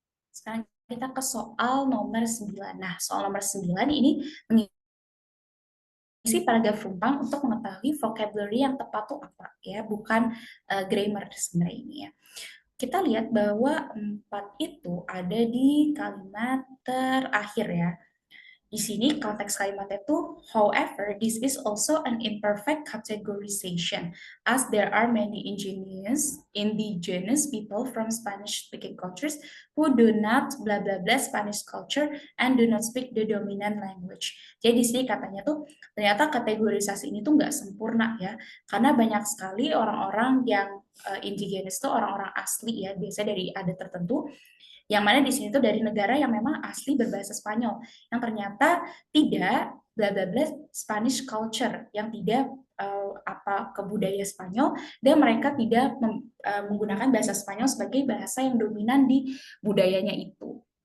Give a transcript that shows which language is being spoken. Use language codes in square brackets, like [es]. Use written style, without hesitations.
[id] Sekarang kita ke soal nomor 9. Nah, soal nomor 9 ini mengisi paragraf rumpang untuk mengetahui vocabulary yang tepat itu apa ya, bukan grammar sebenarnya ini ya. Kita lihat bahwa 4 itu ada di kalimat terakhir ya. Di sini konteks kalimatnya itu, [en] however, this is also an imperfect categorization, as there are many indigenous people from Spanish-speaking countries who do not blah blah blah Spanish culture and do not speak the dominant language. [id] Jadi di sini katanya tuh ternyata kategorisasi ini tuh nggak sempurna ya, karena banyak sekali orang-orang yang indigenous tuh orang-orang asli ya, biasanya dari adat tertentu yang mana di sini tuh dari negara yang memang asli berbahasa Spanyol, yang ternyata tidak bla bla bla Spanish culture, yang tidak apa kebudayaan Spanyol, dan mereka tidak menggunakan bahasa Spanyol sebagai bahasa yang dominan di budayanya itu.